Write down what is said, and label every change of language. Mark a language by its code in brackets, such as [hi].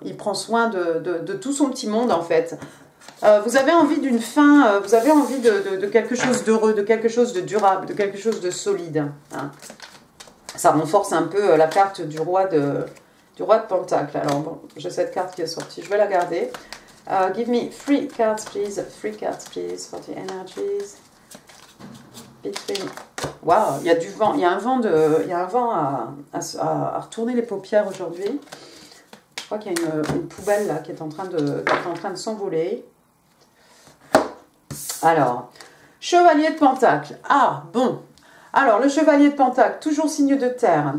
[fr] Il prend soin de tout son petit monde en fait. Vous avez envie d'une fin, vous avez envie de quelque chose d'heureux, de quelque chose de durable, de quelque chose de solide. Hein. Ça renforce un peu la carte du roi de Pentacle. Alors bon, j'ai cette carte qui est sortie, je vais la garder. [en] Give me 3 cards please, 3 cards please for the energies. Between... [fr] Waouh, il y a du vent, il y a un vent à retourner les paupières aujourd'hui. Je crois qu'il y a une poubelle là qui est en train de s'envoler. Alors, chevalier de Pentacle. Ah, bon. Alors, le chevalier de Pentacle, toujours signe de terre.